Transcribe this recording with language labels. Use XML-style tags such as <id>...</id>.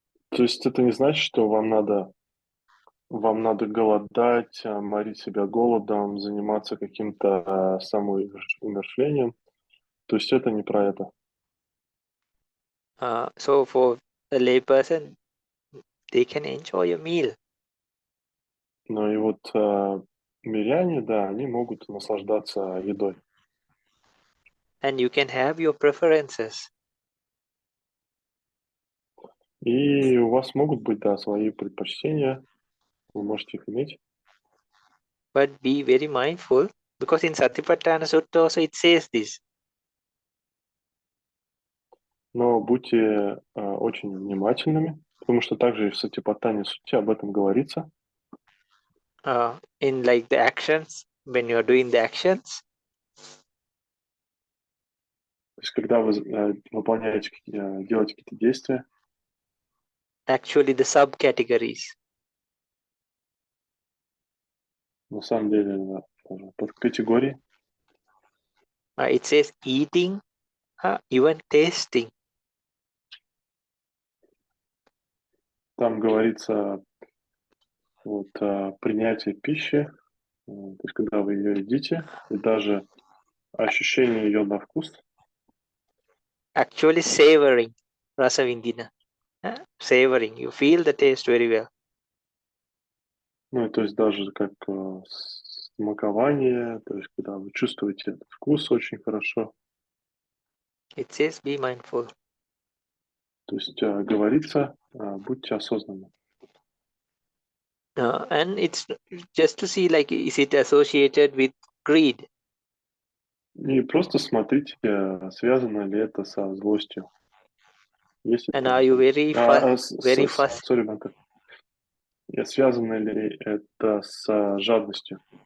<ru>То есть это не значит, что вам надо голодать, морить себя голодом, заниматься каким-то самоумершлением. То есть это не про это.</ru> <en>So for a layperson, they can enjoy a meal.</en> <ru>Ну и вот миряне, да, они могут наслаждаться едой.</ru> <en>And you can have your preferences.</en> <ru>И у вас могут быть, да, свои предпочтения, вы можете их иметь.</ru> <en>But be very mindful, because in Satipatthana Sutta also it says this.</en> <ru>Но будьте очень внимательными, потому что также и в Сатипаттане Сутте об этом говорится.</ru> <en>In like the actions, when you're doing the actions.</en> <ru>То есть когда вы делаете какие-то действия.</ru> <en>Actually the subcategories.</en> <ru>На самом деле, под категории.</ru> <en>It says eating, even tasting.</en> <ru>Там говорится вот принятие пищи, то есть когда вы ее едите, и даже ощущение ее на вкус.</ru> <en>Actually savoring, rasa vindina. Savoring, you feel the taste very well.</en> <ru>Ну, то есть даже как смакование, то есть когда вы чувствуете этот вкус очень хорошо.</ru> <en>It says be mindful.</en> <ru>То есть говорится, будьте осознанны.</ru> <en>And it's just to see like, is it associated with greed?</en> <ru>И просто смотрите, связано ли это со злостью.</ru> <en>And are you very fast? Sorry,</en> <ru>Банка. Связано ли это с жадностью?</ru>